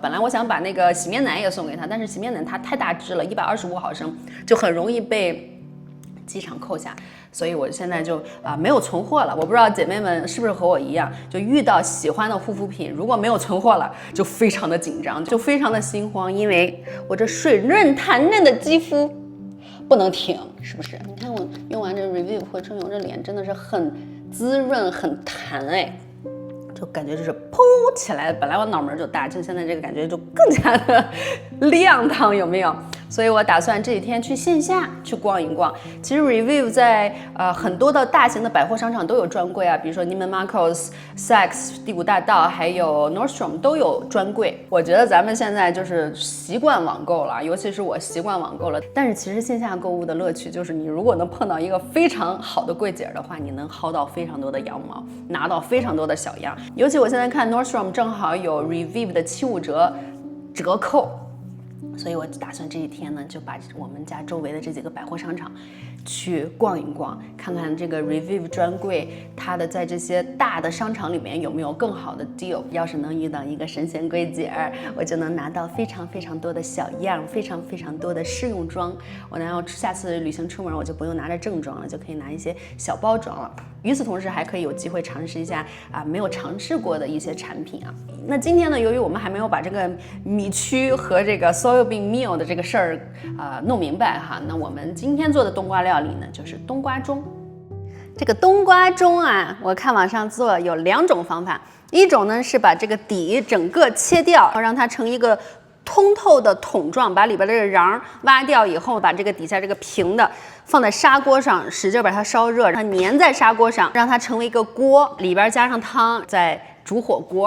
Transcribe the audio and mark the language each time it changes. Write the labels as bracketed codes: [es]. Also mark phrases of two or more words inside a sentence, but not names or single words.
[zh] 本來我想把那個洗面奶也送給他，但是洗面奶它太大支了，125毫升，就很容易被機场扣下，所以我现在就沒有存貨了。我不知道姐妹們是不是和我一樣，就遇到喜歡的護膚品，如果沒有存貨了，就非常的緊張，就非常的心慌，因為我這水潤彈嫩的肌膚不能停，是不是？你看我用完這 Revive 回春油，這臉真的是很滋潤很彈哎，就感覺就是砰起來，本來我腦門就大，就現在這個感覺就更加的亮堂，有沒有？所以我打算這幾天去線下去逛一逛。其實 Revive 在很多的大型的百貨商場都有專櫃啊，比如說 Neiman Marcus、Saks、第5大道，還有 Nordstrom 都有專櫃。我覺得咱們現在就是習慣網購了，尤其是我習慣網購了。但是其實線下購物的樂趣就是你如果能碰到一個非常好的櫃姐的話，你能薅到非常多的羊毛，拿到非常多的小樣。尤其我現在看 Nordstrom 正好有 Revive 的75折扣。所以我打算這幾天呢，就把我們家周圍的這幾個百貨商場去逛一逛，看看這個 Revive 專櫃它的在這些大的商場裡面有沒有更好的 deal。要是能遇到一個神仙櫃姐，我就能拿到非常多的小樣，非常多的試用裝。我然後下次旅行出門，我就不用拿着正裝了，就可以拿一些小包装了。與此同時，還可以有機會嘗試一下沒有嘗試過的一些產品啊。那今天呢，由於我們還沒有把這個米曲和這個 [en] soybean meal [zh] 的這個事兒弄明白哈，那我們今天做的冬瓜料理呢，就是冬瓜盅。這個冬瓜盅啊，我看網上做有2種方法，一種呢是把這個底整個切掉，讓它成一個通透的桶狀，把裡邊這個瓤挖掉以後，把這個底下這個平的放在砂鍋上，使勁把它燒熱，它粘在砂鍋上，讓它成為一個鍋，裡邊加上湯，再煮火鍋。